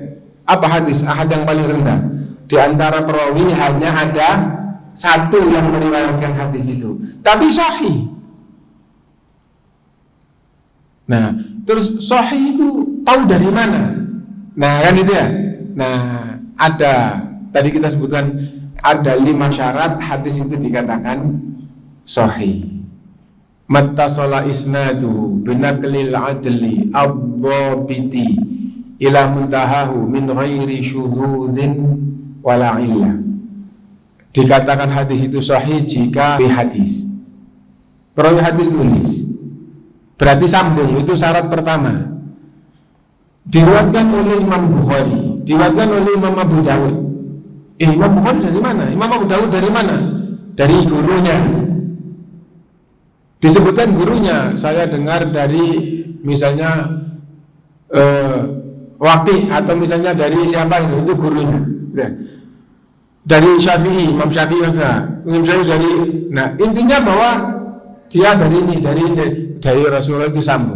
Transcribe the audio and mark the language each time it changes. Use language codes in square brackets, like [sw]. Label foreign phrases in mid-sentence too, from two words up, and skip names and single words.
[id] Apa hadis ahad yang paling rendah? Di antara perawi hanya ada satu yang meriwayatkan hadis itu, tapi sahih. Nah, terus sahih itu tahu dari mana? Nah, kan itu ya. Nah, ada tadi kita sebutkan ada 5 syarat hadis itu dikatakan sahih. [ar] ما اتصل إسناده بنقل العدل الضابط إلى منتهاه من غير شذوذ ولا علة. [id] Dikatakan hadis itu sahih jika hadis perawi hadis nulis, berarti sambung, itu syarat pertama. Diriwayatkan oleh Imam Bukhari, diriwayatkan oleh Imam Abu Dawud. Imam Bukhari dari mana? Imam Abu Dawud dari mana? Dari gurunya. Disebutkan gurunya, saya dengar dari misalnya Waqi atau misalnya dari siapa itu gurunya. Ya. Dari Syafi'i, Imam Syafi'i misalnya dari, nah intinya bahwa dia dari ini, dari Rasulullah itu sambung.